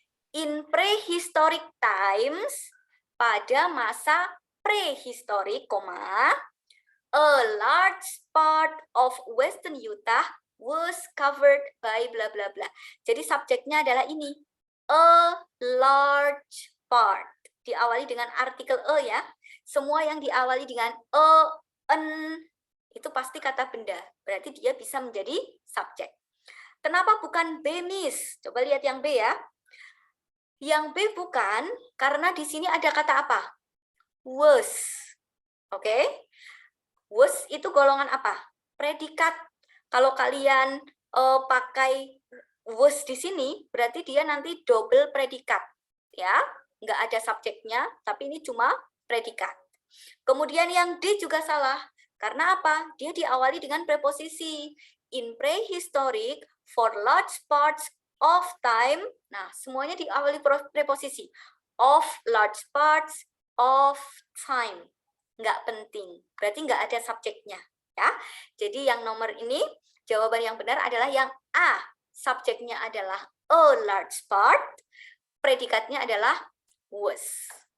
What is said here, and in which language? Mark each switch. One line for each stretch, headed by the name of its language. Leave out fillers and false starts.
English: In prehistoric times,
Indonesian: pada masa prehistorik,
English: a large part of Western Utah was covered by bla bla bla.
Indonesian: Jadi subjeknya adalah ini.
English: A large part.
Indonesian: Diawali dengan artikel a ya. Semua yang diawali dengan a, an, itu pasti kata benda. Berarti dia bisa menjadi subjek. Kenapa bukan B, Miss? Coba lihat yang B ya. Yang B bukan karena di sini ada kata apa? Was. Oke. Was itu golongan apa? Predikat. Kalau kalian pakai was di sini, berarti dia nanti double predikat. Ya, nggak ada subjeknya, tapi ini cuma predikat. Kemudian yang D juga salah. Karena apa? Dia diawali dengan preposisi.
English: In prehistoric, for large parts of time.
Indonesian: Nah, semuanya diawali preposisi.
English: Of large parts of time.
Indonesian: Nggak penting. Berarti nggak ada subjeknya. Ya. Jadi yang nomor ini, jawaban yang benar adalah yang A. Subjeknya adalah
English: a large part.
Indonesian: Predikatnya adalah was.